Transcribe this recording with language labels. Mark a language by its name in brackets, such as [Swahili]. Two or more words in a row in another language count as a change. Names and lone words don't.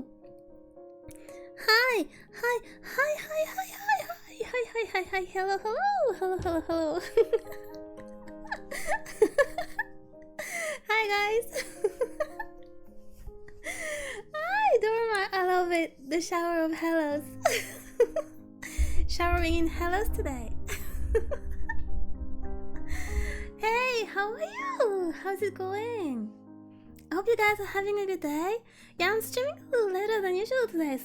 [English] Hi, hi, hi, hi, hi, hi, hi, hi, hi, hi, hi. Hello, hello, hello, hello, hello. Hi, guys. Hi, Dorma. I love it. The shower of hellos. Showering in hellos today. Hey, how are you? How's it going? I hope you guys are having a good day. Yeah, I'm streaming a little later than usual today.